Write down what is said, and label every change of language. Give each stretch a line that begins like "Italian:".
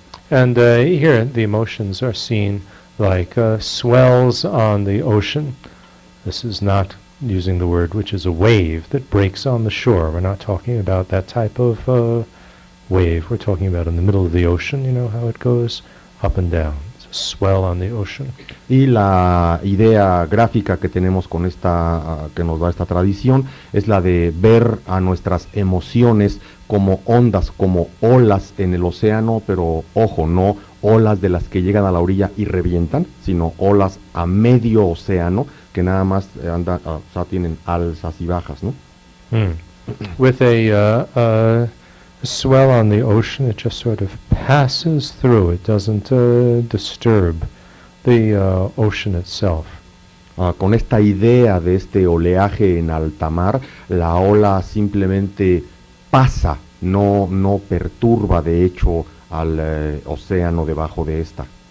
English: And here the emotions are seen like swells on the ocean. This is not using the word which is a wave that breaks on the shore. We're not talking about that type of wave. We're talking about in the middle of the ocean, you know how it goes up and down. It's a swell on the ocean.
Spanish: Y la idea gráfica que tenemos con esta que nos da esta tradición es la de ver a nuestras emociones como ondas, como olas en el océano, pero ojo, no olas de las que llegan a la orilla y revientan, sino olas a medio océano que nada más andan, o sea, tienen alzas y bajas, ¿no?
English: With a swell on the ocean, it just sort of passes through. It doesn't disturb the ocean itself.
Spanish: Con esta idea de este oleaje en alta mar, la ola simplemente pasa, no perturba de hecho al océano debajo de esta.